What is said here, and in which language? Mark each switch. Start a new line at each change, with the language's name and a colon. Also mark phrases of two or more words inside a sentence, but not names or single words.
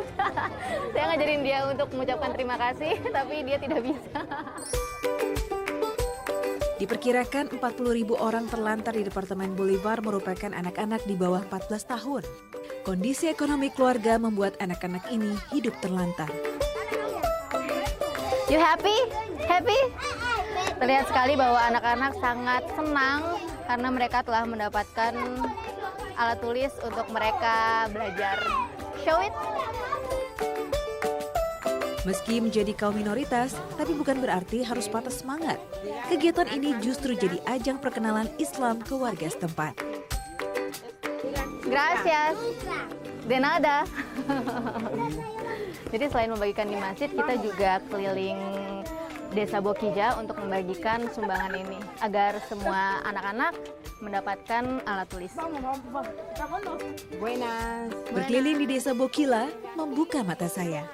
Indonesian: Saya ngajarin dia untuk mengucapkan terima kasih, tapi dia tidak bisa. Diperkirakan 40.000 orang terlantar di Departemen Bolivar merupakan anak-anak di bawah 14 tahun. Kondisi ekonomi keluarga membuat anak-anak ini hidup terlantar.
English: You happy? Happy?
Indonesian: Terlihat sekali bahwa anak-anak sangat senang karena mereka telah mendapatkan alat tulis untuk mereka belajar.
English: Show it!
Indonesian: Meski menjadi kaum minoritas, tapi bukan berarti harus patah semangat. Kegiatan ini justru jadi ajang perkenalan Islam ke warga setempat.
Spanish: Gracias. De nada.
Indonesian: Jadi selain membagikan di masjid, kita juga keliling Desa Bokija untuk membagikan sumbangan ini agar semua anak-anak mendapatkan alat tulis. Berkeliling di Desa Bokila membuka mata saya.